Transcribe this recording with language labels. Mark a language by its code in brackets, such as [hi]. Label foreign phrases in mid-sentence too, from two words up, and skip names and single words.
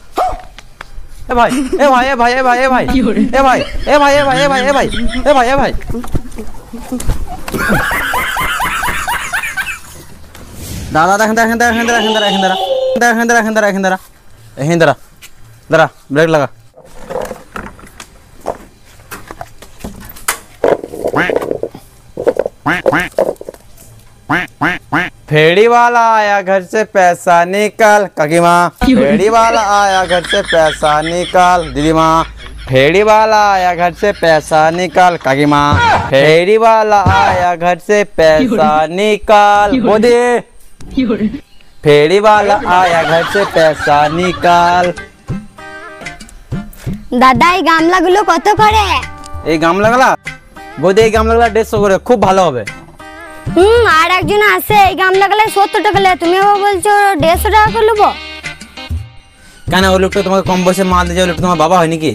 [bn] এ ভাই এ ভাই এ ভাই এ ভাই এ ভাই এ ভাই এ ভাই এ ভাই এ ভাই এ ভাই এ ভাই এ ভাই, দাদা দেখেন দেখেন দেখেন দেখেন দেখেন দাঁড়া দেখেন দেখেন দেখেন দাঁড়া এখানে দাঁড়া দাঁড়া, ব্রেক লাগা। [hi] फेरी वाला आया घर से पैसा निकाल, काकी माँ। फेरी वाला आया घर से पैसा निकाल, दीदी माँ। फेरी वाला आया घर से पैसा निकाल, काकी माँ। फेरी वाला आया घर से पैसा निकाल, मोदी। फेरी वाला आया घर से पैसा निकाल। [bn] দাদা এই গামলাগুলো কত করে? এই গামলাগুলা বৌদি, এই গামলাগুলা 150 করে, খুব ভালো হবে। আর একজন আছে এই গামলাগুলো 70 টাকা লাগে, তুমি আবার বলছো 150 টাকা করে নেবো। কেন ওই লোকটা তোমাকে কম বয়সে মাল দিয়ে, ওই লোকটা তোমার বাবা হয় নাকি?